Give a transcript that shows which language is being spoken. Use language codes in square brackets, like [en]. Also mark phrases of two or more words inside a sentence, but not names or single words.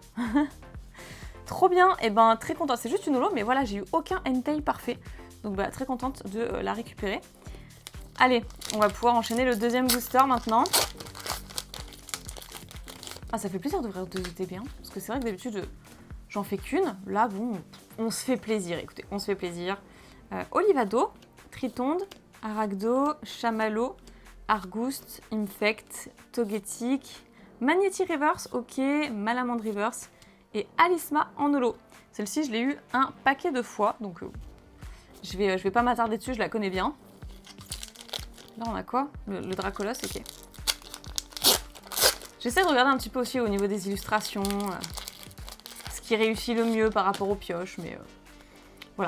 [fr] Trop bien, et ben très contente. C'est juste une holo, mais voilà, j'ai eu aucun Entei parfait. Donc bah, très contente de la récupérer. Allez, on va pouvoir enchaîner le deuxième booster maintenant. Ah, ça fait plaisir d'ouvrir 2 ETB, hein, parce que c'est vrai que d'habitude, j'en fais qu'une. Là, bon, on se fait plaisir, écoutez, on se fait plaisir. Olivado, Tritonde, Aragdo, Chamallow, Argouste, Infect, Togetic, Magnéti Reverse, ok, Malamande Reverse et Alisma en holo. Celle-ci, je l'ai eu un paquet de fois, donc je vais pas m'attarder dessus, je la connais bien. Là, on a quoi? Le Dracolos, ok. J'essaie de regarder un petit peu aussi au niveau des illustrations, ce qui réussit le mieux par rapport aux pioches, mais voilà.